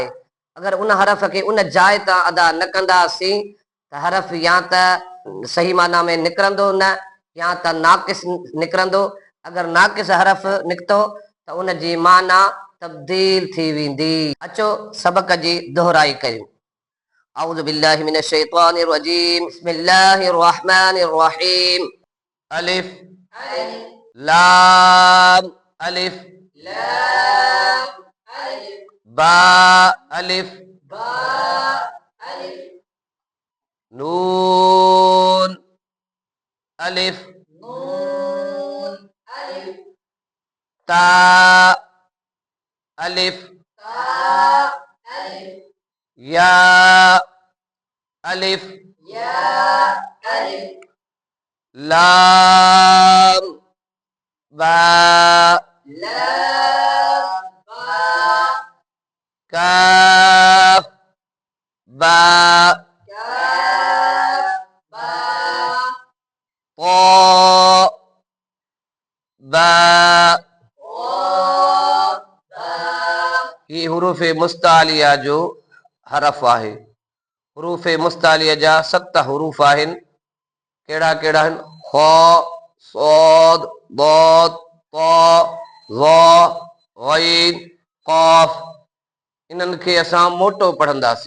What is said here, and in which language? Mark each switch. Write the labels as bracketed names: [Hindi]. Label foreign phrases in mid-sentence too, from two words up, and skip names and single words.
[Sindhi] अगरि उन हरफ खे उन जाइ तां अदा न कंदासीं त हरफ या त सही माना में निकिरंदो न, या त नाक़िस निकिरंदो। अगरि नाक़िस हरफ निकितो त उन जी माना तब्दील थी वेंदी। अचो सबक जी दोहराई कयूं। [Arabic] أعوذ بالله من الشيطان الرجيم، بسم الله الرحمن الرحيم. ألف لام ألف باء ألف نون ألف تاء ألف ياء ألف لام باء كاف باء تاء باء. [Sindhi] ही हुरूफ़ मुस्तालिया जो हरफ आहे। हुरूफ़ मुस्तालिया जा 7 हुरूफ़ आहिनि। कहिड़ा कहिड़ा आहिनि? [Arabic] خاء، صاد، ضاد، طاء، ظاء، غين، قاف. [Sindhi] इन्हनि खे असां मोटो पढ़ंदासीं।